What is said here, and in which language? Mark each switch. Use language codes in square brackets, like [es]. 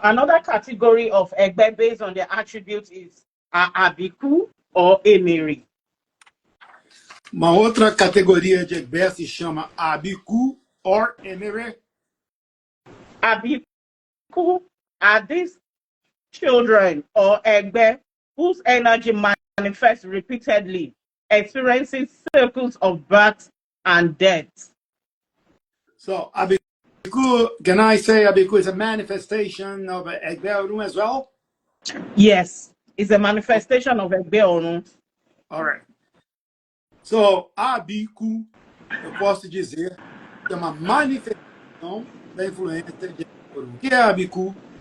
[en] Another category of Egbe based on their attributes is Abiku or Emiri. [pt] Uma outra categoria de Egbé se chama Abiku or Emere. [en] Abiku are these children or Egbe whose energy manifests repeatedly, experiencing cycles of birth and death. So Abiku, can I say Abiku is a manifestation of Egbe Orum as well? Yes, it's a manifestation of Egbe Orum. All right. [pt] So Abiku, eu posso dizer, é uma manifestação da influência de Egbe Orum. O que é Abiku?